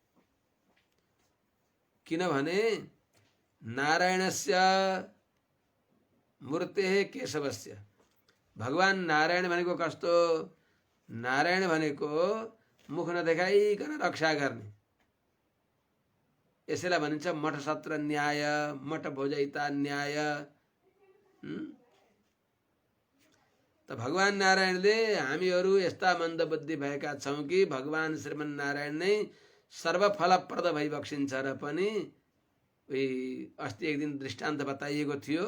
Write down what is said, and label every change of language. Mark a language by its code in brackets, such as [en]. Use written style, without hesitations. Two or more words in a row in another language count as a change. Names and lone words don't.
[ne] किनभने [sa] नारायणस्य मूर्तेः केशवस्य, [ne] भगवान नारायण भनेको कस्तो? नारायण भनेको मुख नदेखाइकन रक्षा गर्ने, यसैलाई भनिन्छ मठ सत्र न्याय, [sa] मठ भोजयिता न्याय। [ne] त भगवान नारायणले हामीहरू यस्ता मन्दबुद्धि भएका छौँ कि भगवान श्रीमन नारायण नै सर्वफलप्रद भइबक्सिन्छ र पनि अस्ति एक दिन दृष्टान्त बताइएको थियो।